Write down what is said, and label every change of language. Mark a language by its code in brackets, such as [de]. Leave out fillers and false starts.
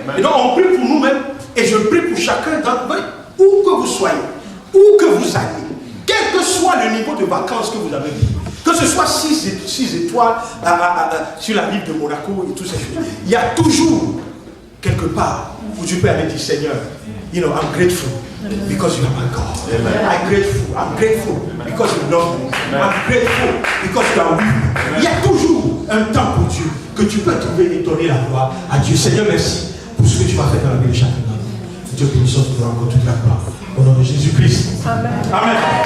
[fr] Et donc on prie pour nous-mêmes. Et je prie pour chacun d'entre vous, où que vous soyez, où que vous allez, quel que soit le niveau de vacances que vous avez vu, que ce soit 6 étoiles sur la rive de Monaco et toutes ces choses, il y a toujours quelque part où tu peux aller dire Seigneur, [en] I'm grateful because you are my God. I'm grateful because you love me. I'm grateful because you are with me. [fr] Il y a toujours un temps pour Dieu que tu peux trouver et donner la gloire à Dieu. Seigneur, merci pour ce que tu vas faire dans la vie de chacun d'entre nous. Dieu bénisse pour encore toute la gloire. Au nom de Jésus-Christ. Amen. Amen.